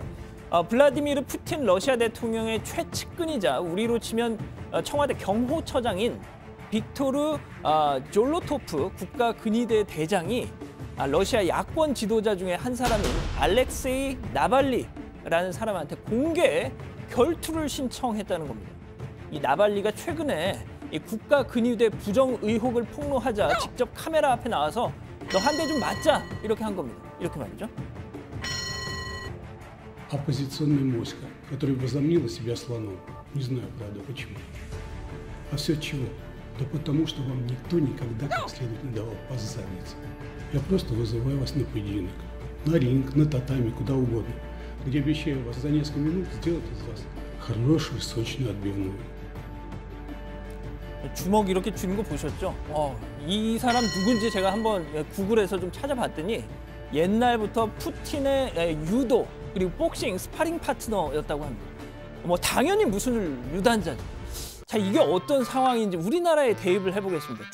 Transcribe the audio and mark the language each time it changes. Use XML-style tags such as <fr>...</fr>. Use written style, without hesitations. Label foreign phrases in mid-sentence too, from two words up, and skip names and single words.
<ko>블라디미르 푸틴 러시아 대통령의 최측근이자 우리로 치면 청와대 경호처장인 빅토르 졸로토프 국가근위대 대장이 러시아 야권 지도자 중에 한 사람인 알렉세이 나발리라는 사람한테 공개 결투를 신청했다는 겁니다. 이 나발리가 최근에 이 국가근위대 부정 의혹을 폭로하자 직접 카메라 앞에 나와서 너 한 대 좀 맞자 이렇게 한 겁니다. 이렇게 말이죠.</ko> <ru>Оппозиционная моська, которая возомнила себя слоном. Не знаю, правда, почему. А все чего? Да потому, что вам никто никогда как следует не давал по заднице. Я просто вызываю вас на поединок. На ринг, на татами, куда угодно. Где обещаю вас за несколько минут сделать из вас хорошую, сочную отбивную.</ru> <ko>주먹 이렇게 쥐는 거 보셨죠? 이 사람 누군지 제가 한번 구글에서 좀 찾아봤더니 옛날부터 푸틴의 유도 그리고 복싱 스파링 파트너였다고 합니다. 뭐 당연히 무술 유단자죠. 자, 이게 어떤 상황인지 우리나라에 대입을 해보겠습니다.</ko>